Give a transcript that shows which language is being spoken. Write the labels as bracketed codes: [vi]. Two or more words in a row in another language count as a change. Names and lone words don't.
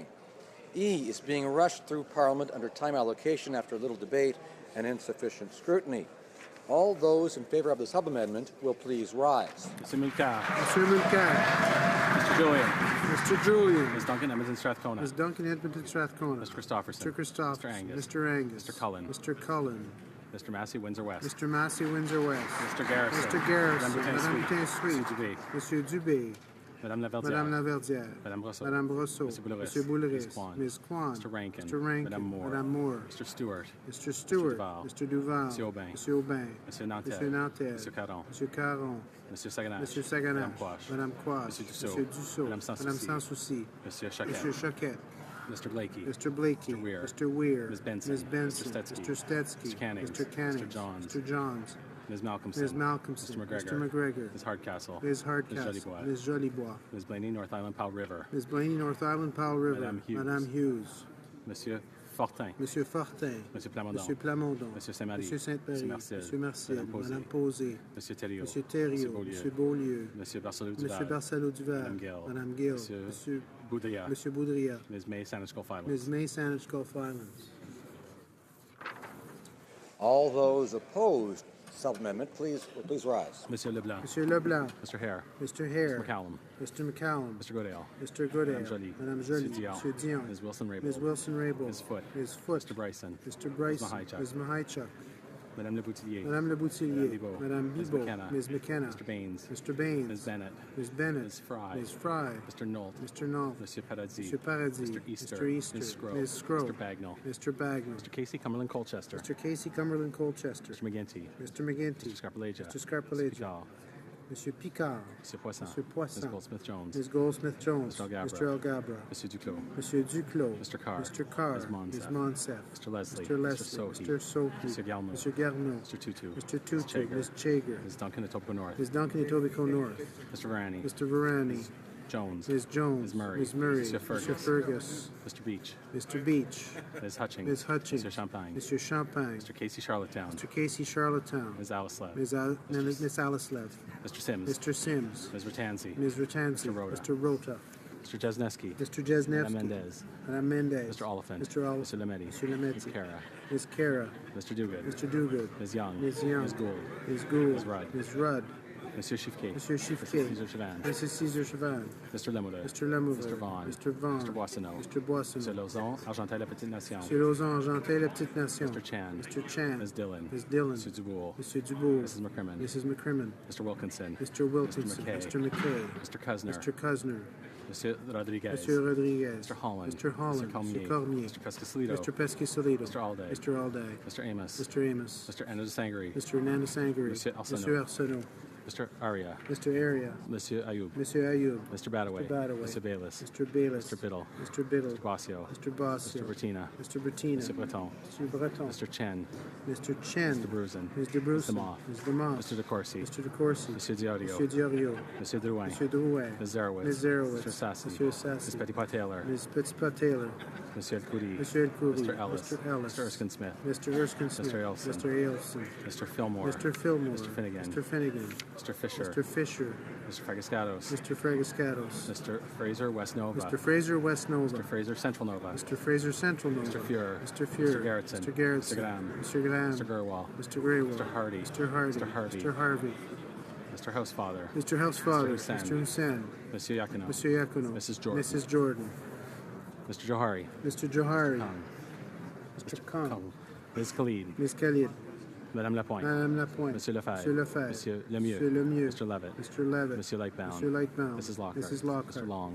[en] E is being rushed through Parliament under time allocation after little debate and insufficient scrutiny. All those in favour of the sub-amendment will please rise. Mr. Mulcair. Mr. Mulcair. Mr. Julian. Mr. Julian. Ms. Duncan Edmonton Strathcona. Ms. Duncan Edmonton Strathcona. Mr. Christopherson. Mr. Christopherson. Mr. Angus. Mr. Angus. Mr. Cullen. Mr. Cullen. Mr. Massey, Windsor West. Mr. Massey, Windsor West. Mr. Garrison. Mr. Garrison. Madame Madame Boutin-Sweet. Boutin-Sweet. Monsieur Dubé. Madame Laverdière. Madame Laverdière. Madame Brosseau. Madame Brosseau. Monsieur Boulris. Monsieur Boulris. Ms. Kwan. Ms. Kwan. Mr. Rankin. Mr. Rankin. Madame Moore. Madame Moore. Mr. Stewart. Mr. Stewart. Mr. Duval. Mr. Duval. Monsieur Aubin. Monsieur Aubin. Monsieur Nantel. Monsieur Nantel. Monsieur Caron. Monsieur Caron. Monsieur Saganache. Monsieur Saganache. Madame Quash. Madame Quash. Monsieur Dussault. Monsieur Dussault. Madame Sanssouci. Madame Sanssouci. Monsieur Choquette. Monsieur Choquette. Mr. Blakey. Mr. Blakey. Mr. Weir. Mr. Weir. Ms. Benson. Ms. Benson. Mr. Stetsky. Mr. Stetsky. Mr. Canning. Mr. Canning. Mr. Johns. Mr. Johns. Ms. Malcolmson. Ms. Malcolmson. Mr. McGregor. Mr. McGregor. Ms. Hardcastle. Ms. Hardcastle. Ms. Jolibois. Ms. Jolibois. Ms. Blaney, North Island, Powell River. Ms. Blaney, North Island, Powell River. Madame Hughes. Madame Hughes. Monsieur Fortin. Monsieur Fortin. Monsieur Plamondon. Monsieur Plamondon. Monsieur Saint-Marie. Monsieur Saint-Marie. Monsieur Marcel. Monsieur Marcel. Madame Posé. Madame Posé. Monsieur Thériault. Monsieur Thériault. Monsieur Beaulieu. Monsieur Barcelot-Duval. Monsieur Barcelot-Duval. Madame Gill. Madame Gill. Monsieur Boudria. Monsieur Boudria. Ms. May, Saanich Gulf Islands. Ms. May, Saanich Gulf Islands. All those opposed sub-amendment, please rise. Monsieur Leblanc. Monsieur Leblanc. Mr. Hare. Mr. Hare. Mr. McCallum. Mr. McCallum. Mr. Goodale. Mr. Goodale. Madame Joly. Madame Joly. Monsieur Dion. Monsieur Dion. Ms. Wilson-Raybould. Ms. Wilson-Raybould. Ms. Foote. Ms. Foote. Mr. Bryson. Mr. Bryson. Ms. Mahaichuk. Ms. Mahaichuk. Madame Le Boutillier. Madame Le Boutillier. Madame Bibeau. Madame Ms. Bibeau. McKenna. Ms. McKenna. Mr. Baines. Mr. Baines. Ms. Bennett. Ms. Bennett. Ms. Fry. Ms. Fry. Mr. Knoll. Mr. Knoll. Monsieur Paradis. Monsieur Paradis. Mr. Easter. Mr. Easter. Ms. Scrope. Ms. Scrope. Mr. Bagnall. Mr. Bagnall. Mr. Casey Cumberland Colchester. Mr. Casey Cumberland Colchester. Mr. McGinty. Mr. McGinty. Mr. Scarpalegia. Mr. Scarpalegia. Picard. Monsieur Picard. Monsieur Poisson. Monsieur Poisson. Ms. Goldsmith-Jones. Ms. Goldsmith-Jones. Mr. Algabra. Mr. Algabra. Monsieur Duclos. Monsieur Duclos. Mr. Carr. Mr. Carr. Ms. Monsef. Ms. Monsef. Mr. Leslie. Mr. Leslie. Mr. Sohi. Mr. Sohi. Mr. Galmo. Mr. Garneau. Mr. Tutu. Mr. Tutu. Chager. Ms. Chager. Ms. Duncan, Etobicoke North. Ms. Duncan, Etobicoke North. Mr. Varani. Mr. Varani. Jones. Ms. Jones. Ms. Murray. Ms. Murray. Mr. Fergus. Mr. Fergus. Mr. Beach. Mr. Beach. Ms. Hutchings. Ms. Hutchings. Mr. Champagne. Mr. Champagne. Mr. Casey Charlottetown. Mr. Casey Charlottetown. Ms. Alice Lev. Ms. Alice Lev. Mr. Sims. Mr. Sims. Ms. Ratanzi. Ms. Ratanzi. Mr. Rota. Mr. Rota. Mr. Jesneski. Mr. Jesnevsky. Madame Mendez. Madame Mendez. Mr. Oliphant. Mr. Oliphant. Mr. Lemeti. Mr. Lemeti. Ms. Kara. Ms. Kara. Mr. Duguid. Mr. Duguid. Ms. Young. Ms. Young. Ms. Gould. Ms. Gould. Ms. Rudd. Ms. Rudd. Monsieur Chiffquet. Monsieur Chiffquet. Mrs. Cesar Chavan. Mrs. Cesar Chavan. Mr. Lemoulin. Mr. Lemoulin. Mr. Vaughn. Mr. Vaughn. Mr. Boissonneau. Mr. Boissonneau. Mr. Lauzon, Argentin, La Petite Nation. Monsieur Lauzon, Argentin, La Petite Nation. Mr. Chan. Mr. Chan. Ms. Dillon. Ms. Dillon. Mr. Dubourg. Mr. Dubourg. Mrs. McCrimmon. Mrs. McCrimmon. Mr. Wilkinson. Mr. Wilkinson. Mr. McKay. Mr. McKay. Mr. Cusner. Mr. Cusner. Monsieur Rodriguez. Monsieur Rodriguez. Mr. Holland. Mr. Holland. Mr. Cormier. Mr. Cormier. Mr. Pescasolido. Mr. Pescasolido. Mr. Alday. Mr. Alday. Mr. Amos. Mr. Amos. Mr. Anna Sangari. Mr. Nana Sangari. Monsieur Arsenault. Monsieur Arsenault. Mr. Aria. Mr. Aria. Monsieur Ayoub. Monsieur Ayoub. Mr. Badaway. Mr. Badaway. Mr. Bayless. Mr. Bayless. Mr. Biddle. Mr. Biddle. Mr. Bossio. Mr. Bossio. Mr. Bertina. Mr. Bertina. Mr. Breton. Mr. Breton. Mr. Chen. Mr. Chen. Mr. Brusen. Mr. Brusen. Mr. Moff. Mr. Moff. Mr. De Corsi. Mr. De Corsi. Monsieur Diorio. Monsieur Diorio. Monsieur Drouin. Monsieur Drouin. Ms. Zerowitz. Ms. Zerowitz. Mr. Sassy. Monsieur Sassy. Ms. Petitpas-Taylor. Ms. Petitpas-Taylor. Monsieur El Khoury. Monsieur El Khoury. Mr. Ellis. Mr. Ellis. Mr. Erskine Smith. Mr. Erskine Smith. Mr. Ailson. Mr. Ailson. Mr. Fillmore. Mr. Fillmore. Mr. Finnegan. Mr. Finnegan. Mr. Fisher. Mr. Fisher. Mr. Fragascatos. Mr. Fragascatos. Mr. Fraser West Nova. Mr. Fraser West Nova. Mr. Fraser Central Nova. Mr. Fraser Central Nova. Mr. Fuhrer. Mr. Fuhrer. Mr. Gerritsen. Mr. Gerritsen. Mr. Graham. Mr. Graham. Mr. Gurwal. Mr. Graywell. Mr. Hardy. Mr. Hardy. Mr. Harvey. Mr. Harvey. Mr. Housefather. Mr. Housefather. Mr. Mr. Hussein. Monsieur Yakuno. Monsieur Yakuno. Mrs. Jordan. Mrs. Jordan. Mr. Johari. Mr. Johari. Kong. Mr. Kong. Ms. Khalid. Ms. Khalid. Madame Lapointe. Madame Lapointe. Monsieur Lefebvre. Monsieur Lefebvre. Monsieur Lemieux. Monsieur Lemieux. Mr. Levitt. Mr. Levitt. Monsieur Lightbound. Monsieur Lightbound. Mrs. Lockhart. Mrs. Lockhart. Mr. Long.